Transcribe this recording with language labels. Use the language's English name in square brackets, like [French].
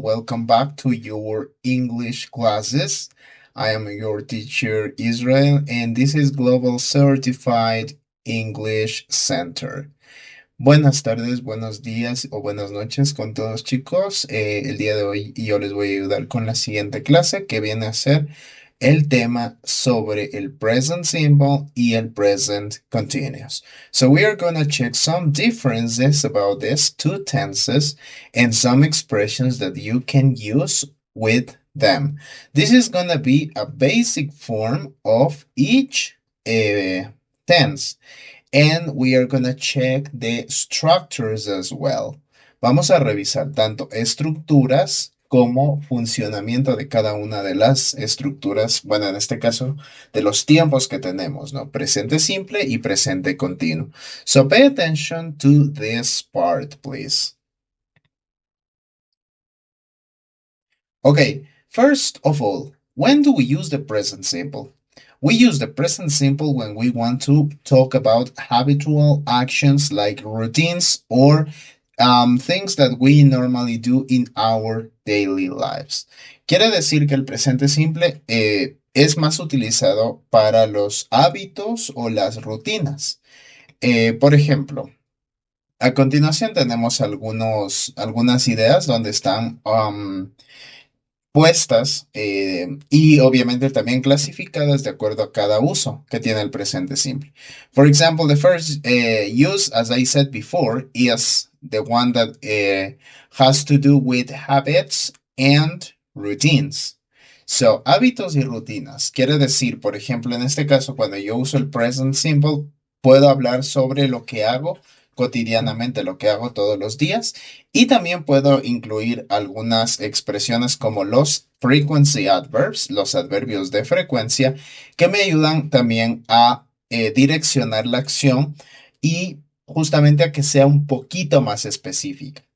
[English] Welcome back to your English classes. I am your teacher, Israel, and this is Global Certified English Center. [Spanish] Buenas tardes, buenos días o buenas noches con todos, chicos. El día de hoy yo les voy a ayudar con la siguiente clase que viene a ser el tema sobre el present simple y el present continuous. [English] So we are going to check some differences about these two tenses and some expressions that you can use with them. This is going to be a basic form of each tense. And we are going to check the structures as well. [Spanish] Vamos a revisar tanto estructuras como funcionamiento de cada una de las estructuras, bueno, en este caso, de los tiempos que tenemos, ¿no? Presente simple y presente continuo. [English] So pay attention to this part, please. Okay, first of all, when do we use the present simple? We use the present simple when we want to talk about habitual actions like routines or things that we normally do in our daily lives. [Spanish] Quiere decir que el presente simple es más utilizado para los hábitos o las rutinas. Por ejemplo, a continuación tenemos algunas ideas donde están puestas y obviamente también clasificadas de acuerdo a cada uso que tiene el presente simple. [English] For example, the first use, as I said before, is the one that has to do with habits and routines. [Spanish] So, hábitos y rutinas. Quiere decir, por ejemplo, en este caso, cuando yo uso el present simple, puedo hablar sobre lo que hago cotidianamente, lo que hago todos los días, y también puedo incluir algunas expresiones como los frequency adverbs, los adverbios de frecuencia, que me ayudan también a direccionar la acción y justamente a que sea un poquito más específica.